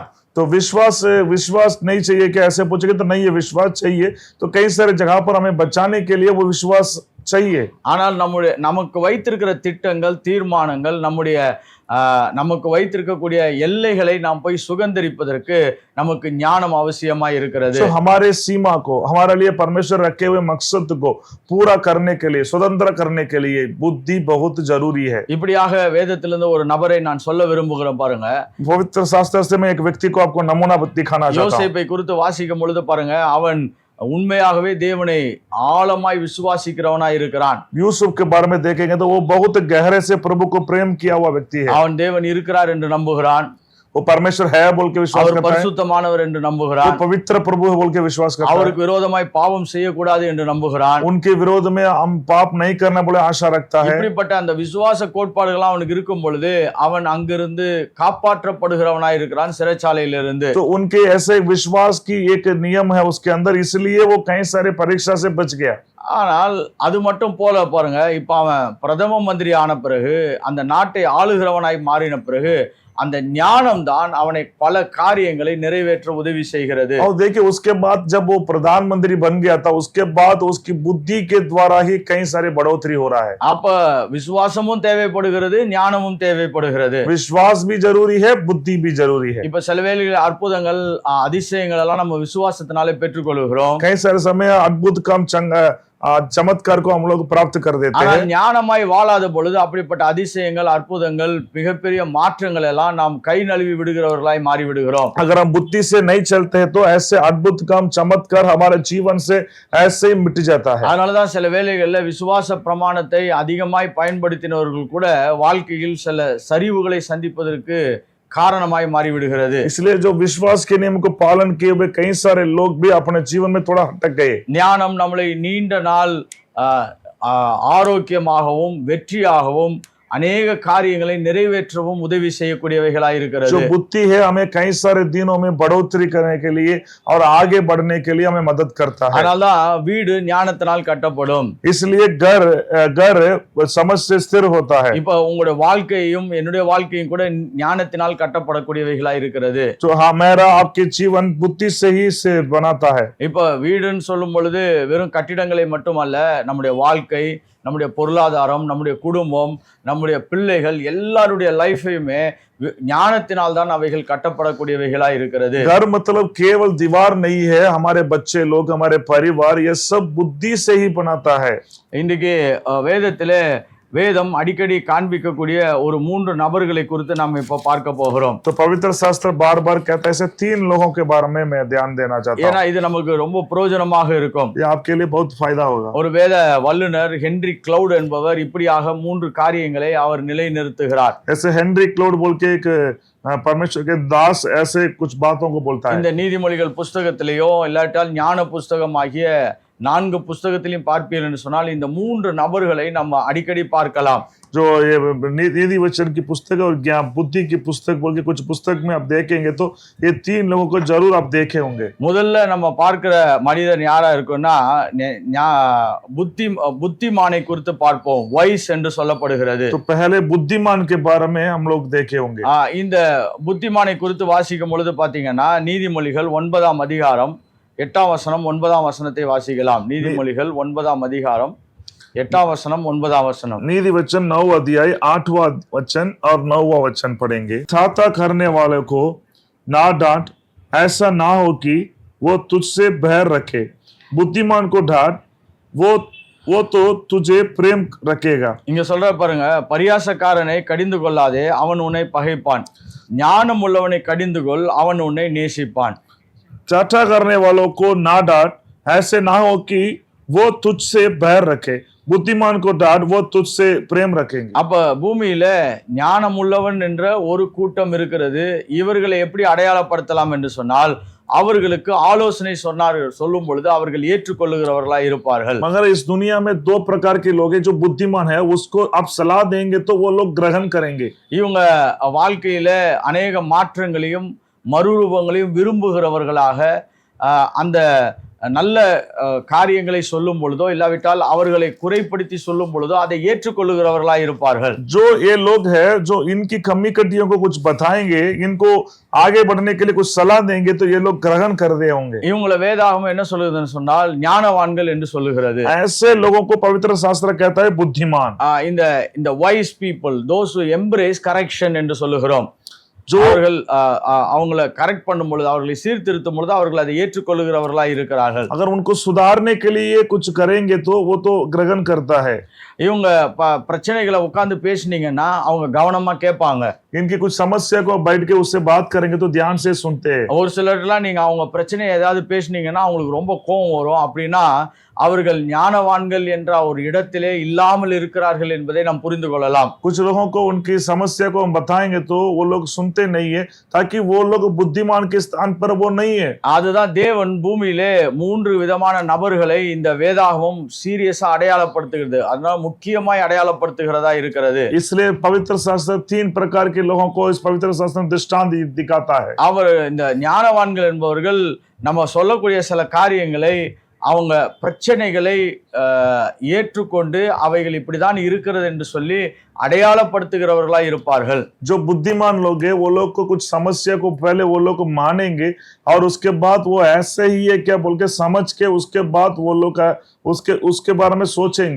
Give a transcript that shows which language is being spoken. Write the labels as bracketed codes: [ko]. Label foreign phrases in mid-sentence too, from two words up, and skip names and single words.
[hi] तो विश्वास नहीं चाहिए क्या, ऐसे पूछेंगे तो नहीं है, विश्वास चाहिए. तो कई सारे जगह पर हमें बचाने के लिए वो विश्वास चाहिए. [ta] ஆனால் நமக்கு வைத்திருக்கிற திட்டங்கள், தீர்மானங்கள், நமக்கு வைத்திருக்கக்கூடிய எல்லைகளை நாம் போய் சுகந்தரிப்பதற்கு நமக்கு ஞானம் அவசியமாய் இருக்கிறது. [hi] हमारे सीमा को, हमारे लिए परमेश्वर रखे हुए मकसद को पूरा करने के लिए, स्वतंत्र करने के लिए बुद्धि बहुत जरूरी है. [ta] இப்படியாக வேதத்திலிருந்து ஒரு நபரை நான் சொல்ல விரும்புகிறேன் பாருங்க. [hi] पवित्र शास्त्र से मैं एक व्यक्ति को आपको नमूना दिखाना चाहता हूं. [ta] யோசேப்பை குறித்து வாசிக்கும் பொழுது பாருங்க, அவன் உண்மையாகவே தேவனை ஆழமாய் விசுவாசிக்கிறவனாய் இருக்கிறான். [hi] यूसुफ के बारे में देखेंगे तो वो बहुत गहरे से प्रभु को प्रेम किया हुआ व्यक्ति है. [ta] அவன் தேவன் இருக்கிறார் என்று நம்புகிறான். [hi] वो परमेश्वर है बोल के विश्वास करता है. [ta] பரிசுத்தமானவர் என்று நம்புகிறான். [hi] वो पवित्र प्रभु है बोल के विश्वास करता है. [ta] அவருக்கு விரோதமாய் பாவம் செய்யக்கூடாது என்று நம்புகிறான். [hi] उनके विरोध में हम पाप नहीं करना बोले आशा रखता है. [ta] இப்படிப்பட்ட அந்த விசுவாச கோட்பாடுகள் அவனுக்கு இருக்கும் பொழுது அவன் அங்கிருந்து காப்பாற்றப்படுகிறவனாய் இருக்கிறான், சிறைச்சாலையிலிருந்து. [hi] तो उनके ऐसे विश्वास की एक नियम है उसके अंदर, इसलिए वो कई सारे परीक्षा से बच गया. [ta] ஆனால் அது மட்டும் போல பாருங்க, இப்ப அவன் பிரதம மந்திரி ஆன பிறகு, அந்த நாட்டை ஆளுகிறவனாய் மாறின பிறகு அந்த ஞானம் தான் அவனை பல காரியங்களை நிறைவேற்ற உதவி செய்கிறது. [hi] और देखिए उसके बाद जब वो प्रधानमंत्री बन गया था, उसके बाद उसकी बुद्धि के द्वारा ही कई सारे बढ़ोतरी हो रहा है. [ta] அப்ப விசுவாசமும் தேவைப்படுகிறது, ஞானமும் தேவைப்படுகிறது. [hi] विश्वास भी जरूरी है, बुद्धि भी जरूरी है. [ta] இப்ப சில வேளைகளில் அற்புதங்கள், அதிசயங்கள் எல்லாம் நம்ம விசுவாசத்தினாலே பெற்றுக்கொள்கிறோம். [hi] कई सारे समय अद्भुत काम चमत्कार को हम लोग प्राप्त कर देते हैं. [ta] ஞானமாய் வாழாத பொழுது அப்படிப்பட்ட அதிசயங்கள், அற்புதங்கள், மிகப்பெரிய மாற்றங்கள் எல்லாம் நாம் கை நழுவி விடுகிறவர்களாய் மாறி விடுகிறோம். [hi] अगर हम बुद्धि से नहीं चलते हैं तो ऐसे अद्भुत काम, चमत्कार हमारे जीवन से ऐसे ही मिट जाता है. [ta] அதனாலதான் சில வேளைகள்ல விசுவாச பிரமாணத்தை அதிகமாய் பயன்படுத்தினவர்கள் கூட வாழ்க்கையில் சில சரிவுகளை சந்திப்பதற்கு காரணமாய் மாறிவிடுகிறது. [hi] इसलिए जो विश्वास के नियम को पालन किए हुए कई सारे लोग भी अपने जीवन में थोड़ा हटक गए. [ta] ஞானம் நம்மளை நீண்ட நாள் ஆரோக்கியமாகவும் வெற்றியாகவும் அநேக காரியங்களை நிறைவேற்றவும் உதவி செய்யக்கூடியவைகளாய் இருக்கிறது. [hi] जो बुद्धि है हमें कई सारे दिनों में बढ़ोतरी करने के लिए और आगे बढ़ने के लिए हमें मदद करता है। [ta] அதனால்தான் வீடு ஞானத்தினால் கட்டப்படும். [hi] इसलिए घर समझ से स्थिर होता है। [ta] இப்ப உங்களுடைய வாழ்க்கையும் என்னுடைய வாழ்க்கையும் கூட ஞானத்தினால் கட்டப்படக்கூடியவைகளாய் இருக்கிறது. [hi] तो हमारा आपके जीवन बुद्धि से ही से बनाता है। [ta] இப்ப வீடுன்னு சொல்லும் பொழுது வெறும் கட்டிடங்களை மட்டுமல்ல, நம்முடைய வாழ்க்கை, நம்முடைய பொருளாதாரம், நம்முடைய குடும்பம், நம்முடைய பிள்ளைகள் எல்லாருடைய லைஃபையுமே ஞானத்தினால் தான் அவைகள் கட்டப்படக்கூடியவைகளா இருக்கிறது. [hi] घर मतलब केवल दीवार नहीं है, हमारे बच्चे लोग, हमारे परिवार, ये सब बुद्धि से ही बनाता है। [ta] இன்றைக்கு வேதத்திலே வேதம் அடிக்கடி காண்பிக்கக்கூடிய ஒரு 3 நபர்களை குறித்து நாம் இப்ப பார்க்க போகிறோம். [hi] तो पवित्र शास्त्र बार बार कहता है ऐसे 3 लोगों के बारे में मैं ध्यान देना चाहता हूँ। [ta] ஏன்னா இது நமக்கு ரொம்ப பிரயோஜனமாக இருக்கும். [hi] ये आपके लिए बहुत फायदा होगा। [ta] ஒரு வேத வல்லுனர் ஹென்றி கிளவுட் என்பவர் இப்படியாக 3 காரியங்களை அவர் நிலைநிறுத்துகிறார். [hi] ऐसे हेनरी क्लाउड बोल के एक परमेश्वर के दास ऐसे कुछ बातों को बोलता है। [ta] இந்த நீதிமொழிகள் புஸ்தகத்திலேயோ இல்லாட்டால் ஞான புஸ்தகம் ஆகிய 4 புஸ்தகத்திலையும் பார்ப்பீர்கள் என்று சொன்னால் இந்த 3 நபர்களை நம்ம அடிக்கடி பார்க்கலாம். [hi] जो ये नीति वचन की पुस्तक और ज्ञान बुद्धि की पुस्तक बोल के कुछ पुस्तक में आप देखेंगे तो ये 3 लोगों को जरूर आप देखे होंगे। [ta] முதல்ல நம்ம பார்க்கிற மனிதன் யாரா இருக்குன்னா புத்திமானை குறித்து பார்ப்போம். வைஸ் என்று சொல்லப்படுகிறது. [hi] तो पहले बुद्धिमान के बारे में हम लोग देखे होंगे। [ta] இந்த புத்திமானை குறித்து வாசிக்கும் பொழுது பாத்தீங்கன்னா நீதிமொழிகள் 9ஆம் அதிகாரம் 8ஆம் வசனம் 9ஆம் வசனத்தை வாசிக்கலாம். நீதிமொழிகள் 9ஆம் அதிகாரம் 8ஆம் வசனம் 9ஆம் வசனம். [hi] नीति वचन 9 अध्याय 8वां वचन और 9वां वचन पढ़ेंगे। ठाठा करने वाले को ना डांट, ऐसा ना हो कि वो तुझसे बैर रखे। बुद्धिमान को डांट, वो तो तुझे प्रेम रखेगा। [ta] இங்க சொல்ற பாருங்க, பரியாசக்காரனை கடிந்து கொள்ளாதே, அவன் உன்னை பகைப்பான். ஞானம் உள்ளவனை கடிந்து கொள், அவன் உன்னை நேசிப்பான். [hi] चाटा करने वालों को ना डांट, ऐसे ना हो कि वो तुझसे बैर रखे। बुद्धिमान को डांट, वो तुझसे प्रेम रखेंगे। [ta] அப்ப பூமியில ஞானம் உள்ளவன் என்ற ஒரு கூட்டம் இருக்கிறது. இவர்களை எப்படி அடையாளப்படுத்தலாம் என்று சொன்னால், அவர்களுக்கு ஆலோசனை சொல்லும் பொழுது அவர்கள் ஏற்றுக்கொள்ளுகிறவர்களா இருப்பார்கள். [hi] मगर इस दुनिया में 2 प्रकार के लोग हैं। जो बुद्धिमान है उसको आप सलाह देंगे तो वो लोग ग्रहण करेंगे। [ta] இவங்க வாழ்க்கையில அநேக மாற்றங்களையும் மறுரூபங்களையும் விரும்புகிறவர்களாக அந்த நல்ல காரியங்களை சொல்லும் பொழுதோ இல்லாவிட்டால் அவர்களை குறைப்படுத்தி சொல்லும் பொழுதோ அதை ஏற்றுக்கொள்ளுகிறவர்களாக இருப்பார்கள். [hi] जो ये लोग हैं जो इनकी कमी कटियों को कुछ बताएंगे, इनको आगे बढ़ने के लिए कुछ सलाह देंगे तो ये लोग ग्रहण कर रहे होंगे। [ta] இவங்கள வேதாகமம் என்ன சொல்லுதுன்னு சொன்னால் ஞானவான்கள் என்று சொல்லுகிறது. [hi] ऐसे लोगों को पवित्र शास्त्र कहता है बुद्धिमान। [en] இந்த wise people, those who embrace correction [ta] என்று சொல்லுகிறோம். [hi] जो [ta] அவர்கள் அவங்களை கரெக்ட் பண்ணும் பொழுது, அவர்களை சீர்திருத்தும் பொழுது அவர்கள் அதை ஏற்றுக்கொள்ளுகிறவர்களா இருக்கிறார்கள். [hi] अगर उनको सुधारने के लिए कुछ करेंगे तो वो तो ग्रहण करता है। [ta] இவங்க பிரச்சனைகளை உட்கார்ந்து பேசினீங்கன்னா அவங்க கவனமா கேட்பாங்க. [hi] इनकी कुछ समस्या को बैठ के उससे बात करेंगे तो ध्यान से सुनते हैं। [ta] ஒரு சிலர்லாம் நீங்க அவங்க பிரச்சனையை ஏதாவது பேசினீங்கன்னா அவங்களுக்கு ரொம்ப கோபம் வரும். அப்படின்னா அவர்கள் ஞானவான்கள் என்ற ஒரு இடத்திலே இல்லாமல் இருக்கிறார்கள் என்பதை நாம் புரிந்து கொள்ளலாம். [hi] कुछ लोगों को उनकी समस्या को हम बताएंगे तो वो लोग सुनते नहीं है, ताकि वो लोग बुद्धिमान के स्थान पर वो नहीं है। [ta] அதுதான் தேவன் பூமியிலே 3 விதமான நபர்களை இந்த வேதாகமம் சீரியஸா அடையாளப்படுத்துகிறது. அதனால முக்கியமாய் அடையாளப்படுத்துகிறதா இருக்கிறது. [hi] इसलिए पवित्र शास्त्र 3 प्रकार के लोगों को इस पवित्र शास्त्र में दृष्टांत दिखाता है। [ta] அவர் இந்த ஞானவான்கள் என்பவர்கள் நம்ம சொல்லக்கூடிய சில காரியங்களை, அவங்க பிரச்சனைகளை ஏற்றுக்கொண்டு அவைகள் இப்படிதான் இருக்கிறது என்று சொல்லி அடையாளப்படுத்துகிறவர்களா இருப்பார்கள். [hi] जो बुद्धिमान लोग हैं वो लोग को कुछ समस्या को पहले वो लोग मानेंगे और उसके बाद वो ऐसे ही है क्या बोल के समझ के उसके बाद वो लोग उसके बारे में सोचेंगे।